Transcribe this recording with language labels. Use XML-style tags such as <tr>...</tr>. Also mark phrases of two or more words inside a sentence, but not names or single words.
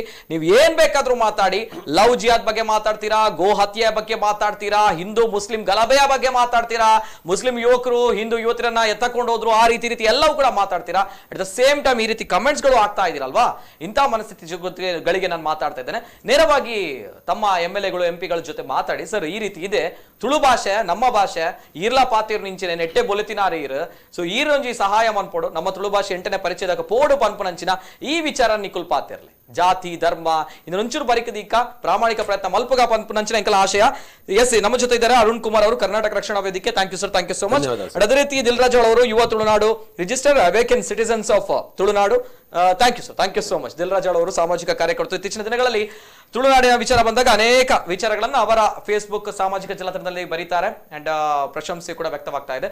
<kn>ನೀವು ಏನ್ ಬೇಕಾದ್ರೂ ಮಾತಾಡಿ, ಲವ್ ಜಿಹಾದ್ ಬಗ್ಗೆ ಮಾತಾಡ್ತೀರಾ, ಗೋ ಹತ್ಯೆಯ ಬಗ್ಗೆ ಮಾತಾಡ್ತೀರಾ, ಹಿಂದೂ ಮುಸ್ಲಿಂ ಗಲಭೆಯ ಬಗ್ಗೆ ಮಾತಾಡ್ತೀರಾ, ಮುಸ್ಲಿಂ ಯುವಕರು ಹಿಂದೂ ಯುವತಿಯರನ್ನ ಎತ್ತಕೊಂಡು ಹೋದ್ರು, ಆ ರೀತಿ ಎಲ್ಲವೂ ಕೂಡ ಮಾತಾಡ್ತೀರಾ.</kn> <en>at the same time</en> <kn>ಈ ರೀತಿ ಕಮೆಂಟ್ಸ್ ಗಳು ಆಗ್ತಾ ಇದೀರಲ್ವಾ, ಇಂತಹ ಮನಸ್ಥಿತಿಗಳಿಗೆ ನಾನು ಮಾತಾಡ್ತಾ ಇದ್ದೇನೆ. ನೇರವಾಗಿ ತಮ್ಮ MLAಗಳು, MP ಗಳ ಜೊತೆ ಮಾತಾಡಿ, ಸರ್ ಈ ರೀತಿ ಇದೆ,</kn> <tcy>ತುಳು ಭಾಷೆ ನಮ್ಮ ಭಾಷೆ ಈರ್ಲಾ ಪಾತಿರ್ ನಿಂಚಿನ ನೆಟ್ಟೆ ಬೊಲಿತಿನಾರಿ ಇರು, ಸೊ ಈರೊಂಜಿ ಸಹಾಯ ಮನ್ಪೋಡು ನಮ್ಮ ತುಳು ಭಾಷೆ 8ನೇ ಪರಿಚಯದಾಗ ಪೋಡು ಪನ್ಪುನಂಚಿನ ಈ ವಿಚಾರ ನಿಕುಲ್ ಪಾತಿರ್ಲಿ, ಜಾತಿ ಧರ್ಮ ಇನ್ನೊಂಚೂರು ಬರಿಕದೀಕ ಪ್ರಾಮಾಣಿಕ ಪ್ರಯತ್ನ ಮಲ್ಪಗ ಪನ್ಪುನಂಚಿನ ಎಂಕಲ ಆಶಯ.</tcy> <kn>ಎಸ್, ನಮ್ಮ ಜೊತೆ ಇದ್ದಾರೆ ಅರುಣ್ ಕುಮಾರ್ ಅವರು, ಕರ್ನಾಟಕ ರಕ್ಷಣಾ ವೇದಿಕೆ.</kn> <en>Thank you sir, thank you so much.</en> <kn>ಅದೇ ರೀತಿ ದಿಲ್ರಾಜ್ ಅವರು, ಯುವ ತುಳುನಾಡು ರಿಜಿಸ್ಟರ್ ಅವೇಕನ್ ಸಿಟಿಸನ್ಸ್ ಆಫ್ ತುಳುನಾಡು.</kn> <en>Thank you so much</en> <kn>ದಿಲ್ರಾಜ್ ಅವರು, ಸಾಮಾಜಿಕ ಕಾರ್ಯಕರ್ತರು. ಇತ್ತೀಚಿನ ದಿನಗಳಲ್ಲಿ ತುಳುನಾಡಿನ ವಿಚಾರ ಬಂದಾಗ ಅನೇಕ ವಿಚಾರಗಳನ್ನು ಅವರ ಫೇಸ್ಬುಕ್ ಸಾಮಾಜಿಕ ಜಾಲತಾಣದಲ್ಲಿ ಬರೀತಾರೆ ಅಂಡ್ ಪ್ರಶಂಸೆ ಕೂಡ ವ್ಯಕ್ತವಾಗ್ತಾ ಇದೆ.</kn>